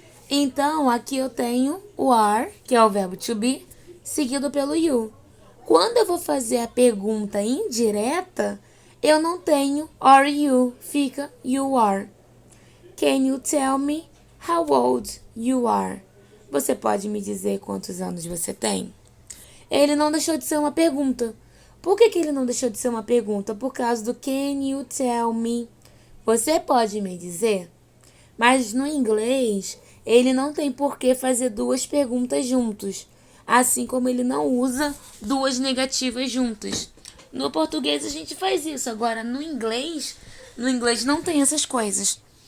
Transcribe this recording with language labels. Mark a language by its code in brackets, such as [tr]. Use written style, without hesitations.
[pt] Então, aqui eu tenho o are, que é o verbo to be, seguido pelo you. Quando eu vou fazer a pergunta indireta, eu não tenho are you, fica you are. [en] Can you tell me how old you are? [pt] Você pode me dizer quantos anos você tem? Ele não deixou de ser uma pergunta. Por que ele não deixou de ser uma pergunta? Por causa do [en] can you tell me? [pt] Você pode me dizer? Mas no inglês, ele não tem por que fazer duas perguntas juntos. Assim como ele não usa duas negativas juntas. No português a gente faz isso. Agora, no inglês não tem essas coisas.